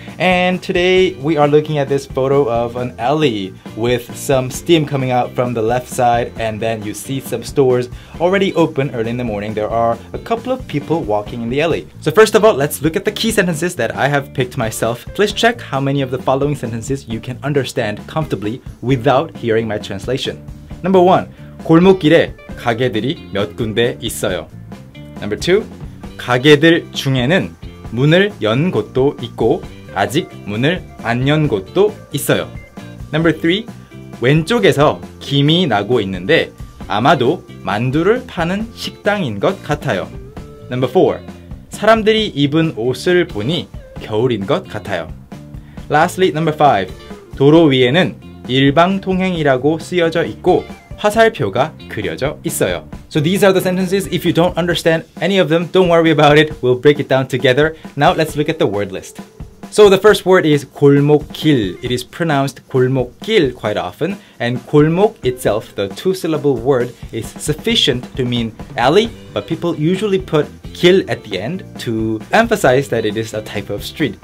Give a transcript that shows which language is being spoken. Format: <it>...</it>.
<en>And today we are looking at this photo of an alley with some steam coming out from the left side, and then you see some stores already open early in the morning. There are a couple of people walking in the alley. So first of all, let's look at the key sentences that I have picked myself. Please check how many of the following sentences you can understand comfortably without hearing my translation. Number 1.</en> <ko>골목길에 가게들이 몇 군데 있어요.</ko> <en>Number 2.</en> <ko>가게들 중에는 문을 연 곳도 있고 아직 문을 안 연 곳도 있어요.</ko> <en>Number 3.</en> <ko>왼쪽에서 김이 나고 있는데 아마도 만두를 파는 식당인 것 같아요.</ko> <en>Number 4.</en> <ko>사람들이 입은 옷을 보니 겨울인 것 같아요.</ko> <en>Lastly, number 5.</en> <ko>도로 위에는 일방통행이라고 쓰여져 있고 화살표가 그려져 있어요.</ko> <en>So these are the sentences. If you don't understand any of them, don't worry about it. We'll break it down together. Now let's look at the word list. So the first word is 골목길. It is pronounced 골목길 quite often, and 골목 itself, the two-syllable word, is sufficient to mean alley, but people usually put 길 at the end to emphasize that it is a type of street.</en>